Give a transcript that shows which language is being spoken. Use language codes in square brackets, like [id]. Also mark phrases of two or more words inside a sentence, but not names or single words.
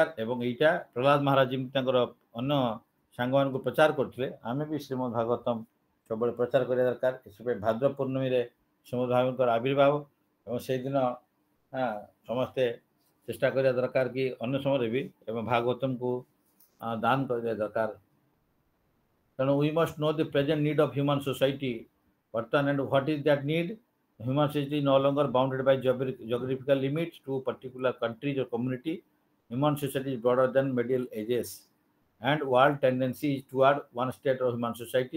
[or] ଏବଂ ଏଇଟା ପ୍ରହ୍ଲାଦ ମହାରାଜ ଯେମିତି ତାଙ୍କର ଅନ୍ୟ ସାଙ୍ଗମାନଙ୍କୁ ପ୍ରଚାର କରୁଥିଲେ, ଆମେ ବି ଶ୍ରୀମଦ୍ ଭାଗବତମ ସବୁବେଳେ ପ୍ରଚାର କରିବା ଦରକାର। ଏଥିପାଇଁ ଭାଦ୍ର ପୂର୍ଣ୍ଣମୀରେ ଶ୍ରୀମଦ୍ ଭାଗବତଙ୍କର ଆବିର୍ଭାବ ଏବଂ ସେଇଦିନ ସମସ୍ତେ ଚେଷ୍ଟା କରିବା ଦରକାର କି ଅନ୍ୟ ସମୟରେ ବି ଏବଂ ଭାଗବତମକୁ ଦାନ କରିବା ଦରକାର। [en] ତେଣୁ वी must know the present need of human society ବର୍ତ୍ତମାନ and what is that need? Human society is no longer bounded by geographical limits to particular countries or community. Human society is broader than Middle Ages and world tendency is toward one state of human society.